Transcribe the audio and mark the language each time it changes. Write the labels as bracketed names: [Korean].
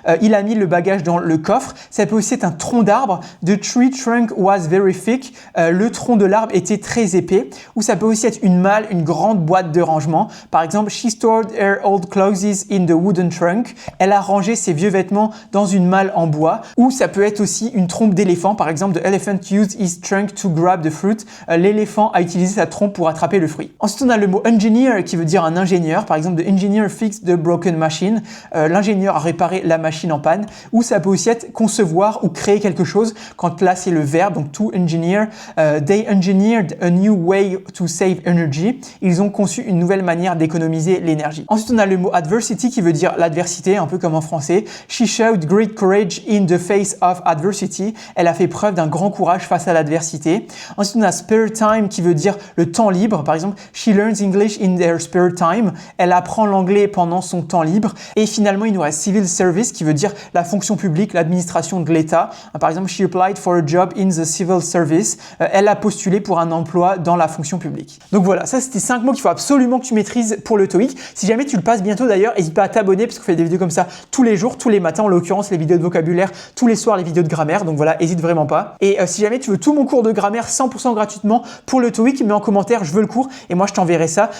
[French] Il a mis le bagage dans le coffre. Ça peut aussi être un tronc d'arbre. [English] The tree trunk was very thick. [French] Le tronc de l'arbre était très épais. Ou ça peut aussi être une malle, une grande boîte de rangement. Par exemple, [English] she stored her old clothes in the wooden trunk. [French] Elle a rangé ses vieux vêtements dans une malle en bois. Ou ça peut être aussi une trompe d'éléphant. Par exemple, [English] the elephant used his trunk to grab the fruit. [French] L'éléphant a utilisé sa trompe pour attraper le fruit. Ensuite, on a le mot engineer qui veut dire un ingénieur. Par exemple, [English] the engineer fixed the broken machine. [French] L'ingénieur a réparé la machine en panne. Ou ça peut aussi être concevoir ou créer quelque chose. Quand là, c'est le verbe, donc to engineer. [English] They engineered a new way to save energy. [French] Ils ont conçu une nouvelle manière d'économiser l'énergie. Ensuite, on a le mot adversity qui veut dire l'adversité, un peu comme en français. [English] She showed great courage in the face of adversity. [French] Elle a fait preuve d'un grand courage face à l'adversité. Ensuite, on a spare time qui veut dire le temps libre. Par exemple, [English] she learns English in their spare time. [French] Elle apprend l'anglais pendant son temps libre. Et finalement, il nous reste civil service qui veut dire la fonction publique, l'administration de l'État. Par exemple, [English] she applied for a job in the civil service. [French] Elle a postulé pour un emploi dans la fonction publique. Donc voilà, ça c'était 5 mots qu'il faut absolument que tu maîtrises pour le TOEIC. Si jamais tu le passes bientôt d'ailleurs, n'hésite pas à t'abonner parce qu'on fait des vidéos comme ça tous les jours, tous les matins, en l'occurrence les vidéos de vocabulaire, tous les soirs les vidéos de grammaire. Donc voilà, n'hésite vraiment pas. Et si jamais tu veux tout mon cours de grammaire 100% gratuitement pour le TOEIC, mets en commentaire je veux le cours et moi je t'enverrai ça.